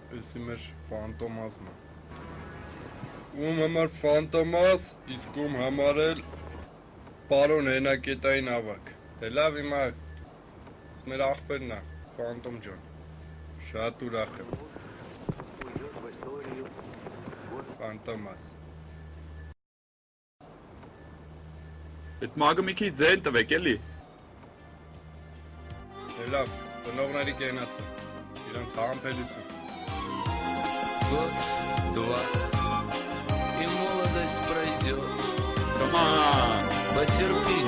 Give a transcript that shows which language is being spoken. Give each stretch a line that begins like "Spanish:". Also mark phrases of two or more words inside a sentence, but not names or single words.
Armenian: լսի մեր Ֆանտոմազն է։ Ում համար Ֆանտոմազ, իսկ ում համար էլ պարոն հենակետային ավակ։ Դե լավ հիմա մեր աղբերն է, Ֆանտոմ ջան։ Շատ ուրախ եմ։ Ֆանտոմազ։ Այդ մագը մի քիչ ձեն տվեք էլի։ Դե լավ, ծնողների կենացը։ Իրանց համբերություն։
Russian: Год, два, и молодость пройдет.
English: Come on.
Russian: Потерпи